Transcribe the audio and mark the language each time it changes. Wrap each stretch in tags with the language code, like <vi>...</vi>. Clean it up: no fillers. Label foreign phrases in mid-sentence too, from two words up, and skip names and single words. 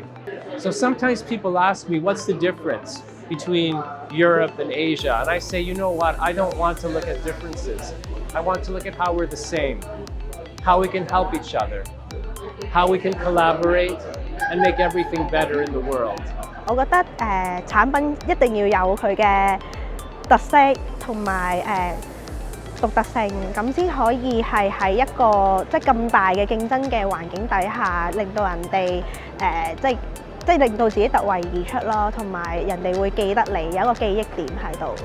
<en>So sometimes people ask me, what's the difference between Europe and Asia? And I say, you know what, I don't want to look at differences. I want to look at how we're the same, how we can help each other, how we can collaborate and make everything better in the world.</en> <yue>我覺得產品一定要有佢嘅特色同埋獨特性，咁先可以係喺一個即係咁大嘅競爭嘅環境底下，令到人哋即係令到自己突圍而出咯，同埋人哋會記得你，有一個記憶點喺度。</yue>